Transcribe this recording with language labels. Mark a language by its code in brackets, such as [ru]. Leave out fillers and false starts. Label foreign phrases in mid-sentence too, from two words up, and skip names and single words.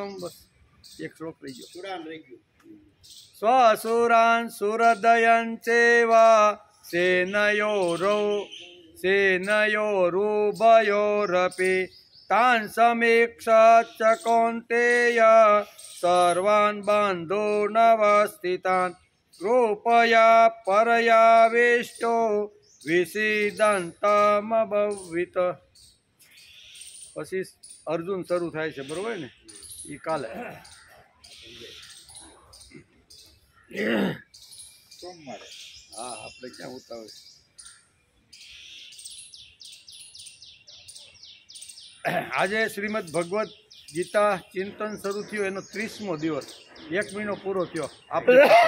[sa] एक श्लोक रही स्वसुरान् सुहृदयं चैव सेनयोरुभयोरपि तान् समीक्ष्य च कौन्तेय सर्वान् बन्धूनवस्थितान् कृपया परयाविष्टो विसीदन्तमभवित। [gu] પછી અર્જુન શરૂ થાય છે, બરોબર ને? એ કાલે સોમવારે. હા, આપણે ક્યાં ઉતાવળ. આજે શ્રીમદ ભગવદ્ ગીતા ચિંતન શરૂ થયું, એનો 30મો દિવસ, 1 મહિનો પૂરો થયો આપણે.